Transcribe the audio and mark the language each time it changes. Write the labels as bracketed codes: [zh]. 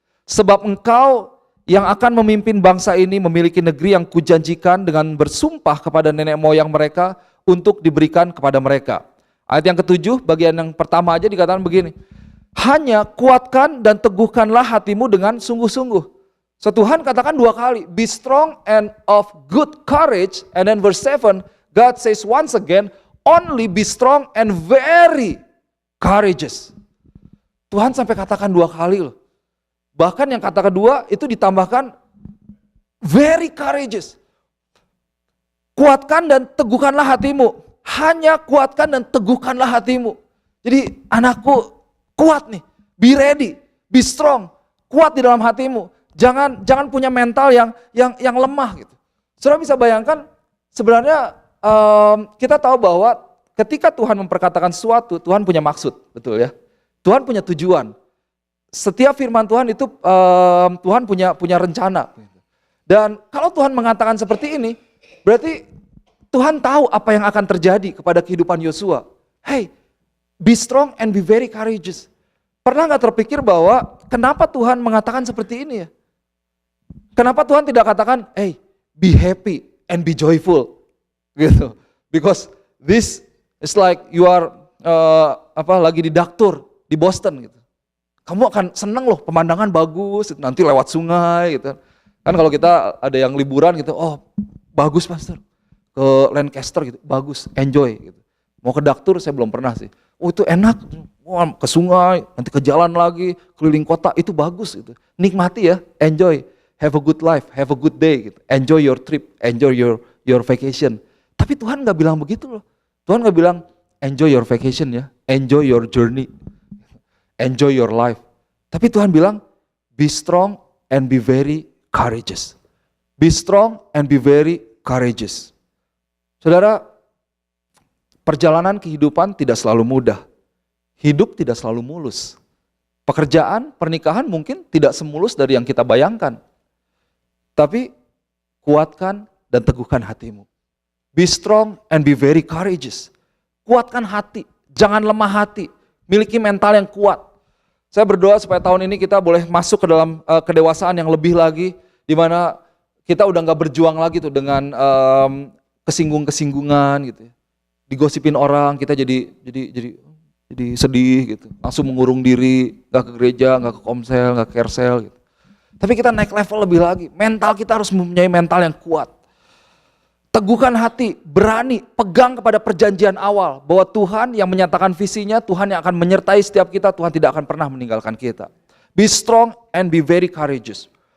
[id] Sebab engkau yang akan memimpin bangsa ini memiliki negeri yang kujanjikan dengan bersumpah kepada nenek moyang mereka untuk diberikan kepada mereka. Ayat yang ke-7, bagian yang pertama aja dikatakan begini, hanya kuatkan dan teguhkanlah hatimu dengan sungguh-sungguh. [en] So [id] Tuhan katakan 2 kali, [en] be strong and of good courage. And then verse 7, God says once again, only be strong and very courageous. [id] Tuhan sampai katakan 2 kali loh. Bahkan yang kata kedua itu ditambahkan [en] very courageous. [id] Kuatkan dan teguhkanlah hatimu. Hanya kuatkan dan teguhkanlah hatimu. Jadi anakku kuat nih, [en] be ready, be strong, [id] kuat di dalam hatimu. Jangan punya mental yang lemah gitu. Saudara bisa bayangkan sebenarnya kita tahu bahwa ketika Tuhan memperkatakan sesuatu, Tuhan punya maksud, betul ya. Tuhan punya tujuan. Setiap firman Tuhan itu Tuhan punya rencana. Dan kalau Tuhan mengatakan seperti ini, berarti Tuhan tahu apa yang akan terjadi kepada kehidupan Yosua. [en] Hey, be strong and be very courageous. [id] Pernah gak terpikir bahwa kenapa Tuhan mengatakan seperti ini ya? Kenapa Tuhan tidak katakan, hey, [en] be happy and be joyful, [id] gitu? [en] Because this is like you are [id] lagi di Daktur di Boston gitu. Kamu akan seneng loh, pemandangan bagus, nanti lewat sungai gitu. Kan kalau kita ada yang liburan gitu, oh bagus pastor, ke Lancaster gitu, bagus, enjoy gitu. Mau ke Daktur saya belum pernah sih. Oh itu enak, oh, ke sungai, nanti ke jalan lagi, keliling kota, itu bagus gitu. Nikmati ya, [en] enjoy, have a good life, have a good day gitu. Enjoy your trip, enjoy your vacation. [id] Tapi Tuhan gak bilang begitu loh. Tuhan gak bilang [en] enjoy your vacation [id] ya, [en] enjoy your journey, enjoy your life. [id] Tapi Tuhan bilang [en] be strong and be very courageous. Be strong and be very courageous. [id] Saudara, perjalanan kehidupan tidak selalu mudah. Hidup tidak selalu mulus. Pekerjaan, pernikahan mungkin tidak semulus dari yang kita bayangkan. Tapi kuatkan dan teguhkan hatimu. [en] Be strong and be very courageous. [id] Kuatkan hati, jangan lemah hati. Miliki mental yang kuat. Saya berdoa supaya tahun ini kita boleh masuk ke dalam kedewasaan yang lebih lagi, di mana kita udah nggak berjuang lagi tuh dengan kesinggungan gitu. Digosipin orang, kita jadi sedih gitu. Langsung mengurung diri, nggak ke gereja, nggak ke komsel, nggak ke kersel gitu. Tapi kita naik level lebih lagi. Mental kita harus mempunyai mental yang kuat. Teguhkan hati, berani, pegang kepada perjanjian awal bahwa Tuhan yang menyatakan visinya, Tuhan yang akan menyertai setiap kita, Tuhan tidak akan pernah meninggalkan kita. [en] Be strong and be very courageous.